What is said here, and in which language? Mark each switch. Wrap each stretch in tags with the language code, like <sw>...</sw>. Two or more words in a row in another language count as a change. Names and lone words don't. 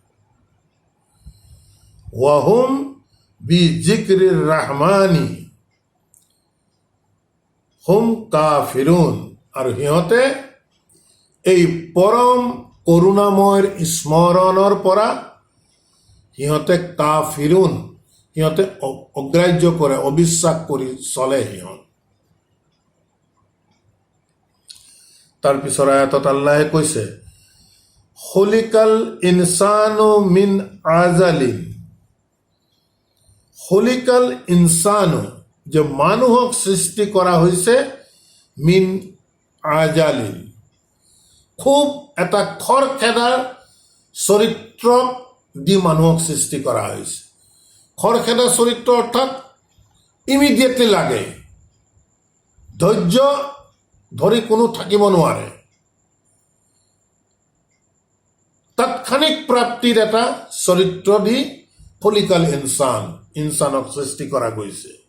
<ar>وهم بذكر الرحمن هم كافرون,</ar> <as>আৰু সিহঁতে এই পৰম করুণাময়ৰ স্মৰণৰ পৰা সিহঁতে কাফিৰুন, সিহঁতে অগ্ৰাহ্য কৰে, অবিশ্বাস কৰি চলে সিহঁত। তাৰ পিছৰ আয়াতত আল্লাহে কৈছে</as> <ar>خلق الإنسان من عجل، خلق الإنسان,</ar> <as>যে মানুহক সৃষ্টি কৰা হৈছে</as> <ar>من عجل,</ar> <as>খুব এটা খৰখেদা চৰিত্ৰক দি মানুহক সৃষ্টি কৰা হৈছে। খৰখেদা চৰিত্ৰ অৰ্থাৎ ইমিডিয়েটলি লাগে, ধৈৰ্য ধৰি কোনো থাকিব নোৱাৰে, তাৎক্ষণিক প্ৰাপ্তিৰ এটা চৰিত্ৰ দি খলিকাল ইনসানক সৃষ্টি কৰা গৈছে।</as>